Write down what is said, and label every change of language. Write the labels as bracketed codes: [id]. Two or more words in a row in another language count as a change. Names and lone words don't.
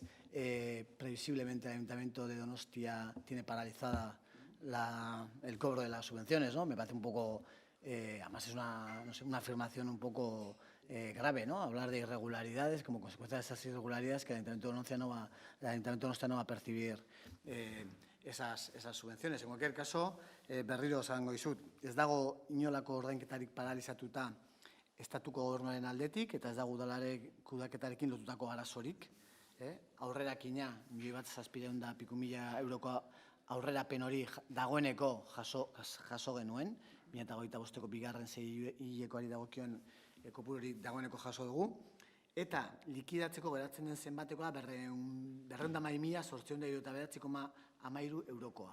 [es] Previsiblemente el Ayuntamiento de Donostia tiene paralizada el cobro de las subvenciones, ¿no? Me parece un poco, además es una afirmación un poco grave, ¿no? Hablar de irregularidades como consecuencia de esas irregularidades que el Ayuntamiento de Donostia no va a percibir esas subvenciones. En cualquier caso, [eu] berriro esango dizut, ez dago inolako ordainketarik paralizatuta estatuko gobernuaren aldetik eta ez dago udalaren kudeaketarekin lotutako arazorik. Aurrerakina 1.700.000 euroko aurrerapen hori dagoeneko jaso genuen, 2025ko bigarren hilekoari dagokion kopuru hori dagoeneko jaso dugu, eta likidatzeko geratzen den zenbatekoa 212.879,13 eurokoa.